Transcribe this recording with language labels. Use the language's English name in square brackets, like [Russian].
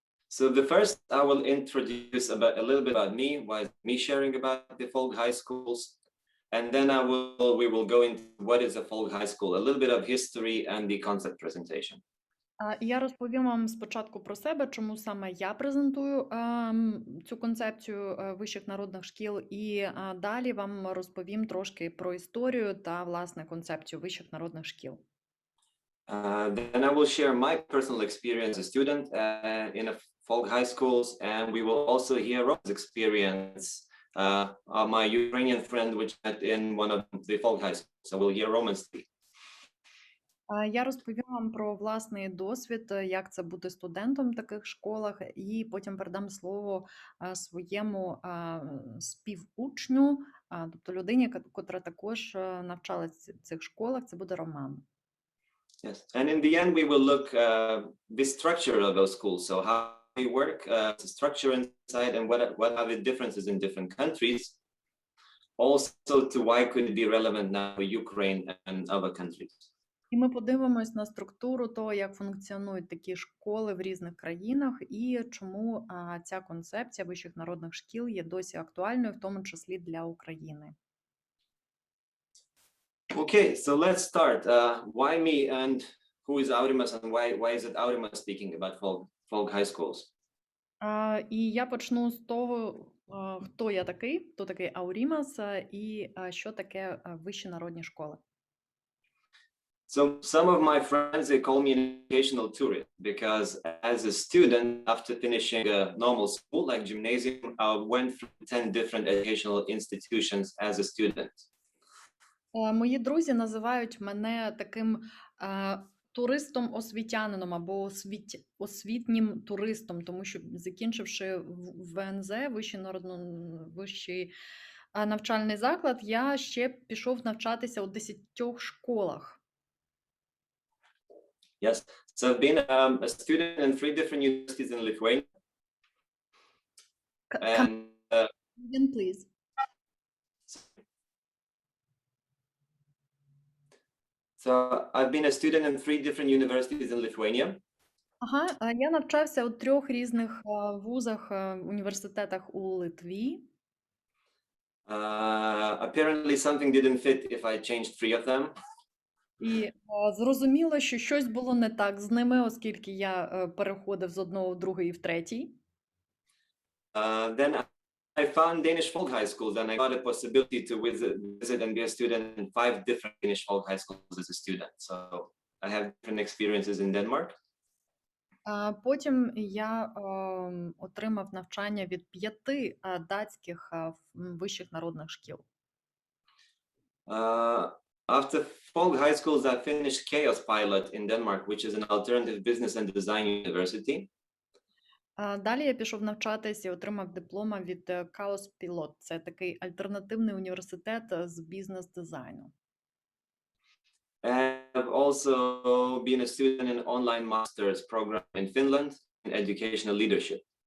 [English] So the first, I will introduce a little bit about me, why is me sharing about the folk high schools, and then we will go into what is a folk high school, a little bit of history and the concept presentation. [Ukrainian] Я розповім вам спочатку про себе, чому саме я презентую цю концепцію вищих народних шкіл, і далі вам розповім трошки про історію та, власне, концепцію вищих народних шкіл. [English] Then I will share my personal experience as a student in a folk high schools, and we will also hear Roman's experience, my Ukrainian friend, which met in one of the folk high schools. So we'll hear Roman speak. [Ukrainian] Я розповім вам про власний досвід, як це бути студентом в таких школах, і потім передам слово своєму співучню, тобто людині, котра також навчалась в цих школах, це буде Роман. [English] Yes, and in the end we will look the structure of those schools, so how they work, the structure inside, and what are the differences in different countries, also to why could it be relevant now for Ukraine and other countries. [Ukrainian] І ми подивимось на структуру того, як функціонують такі школи в різних країнах і чому ця концепція вищих народних шкіл є досі актуальною, в тому числі для України. [English] Okay, so let's start. Why me and who is Aurімас, and why is it Aurімас speaking about folk high schools? [Ukrainian] І я почну з того, хто я такий, хто такий Аурімас і що таке вищі народні школи. [English] So some of my friends, they call me an educational tourist because as a student, after finishing a normal school like gymnasium, I went through 10 different educational institutions as a student. [Ukrainian] Мої друзі називають мене таким туристом-освітянином або освітнім туристом, тому що, закінчивши ВНЗ, вищий навчальний заклад, я ще пішов навчатися у 10 школах. [English] Yes, so I've been a student in 3 different universities in Lithuania. And again, please. So I've been a student in 3 different universities in Lithuania. [Ukrainian] Я навчався у 3 різних вузах, університетах у Литві. [English] Apparently something didn't fit if I changed 3 of them. [Ukrainian] І зрозуміло, що щось було не так з ними, оскільки я переходив з одного в другий і в третій. [English] Then I found Danish folk high schools, and I got a possibility to visit and be a student in 5 different Danish folk high schools as a student. So I have different experiences in Denmark. [Ukrainian] Потім я отримав навчання від 5 датських вищих народних шкіл. [English] After folk high schools, I finished Chaos Pilot in Denmark, which is an alternative business and design university. [Ukrainian] Далі я пішов навчатися і отримав диплома від Chaos Pilot. Це такий альтернативний університет з бізнес-дизайну. [English] I've also been a student in online master's program in Finland in educational leadership.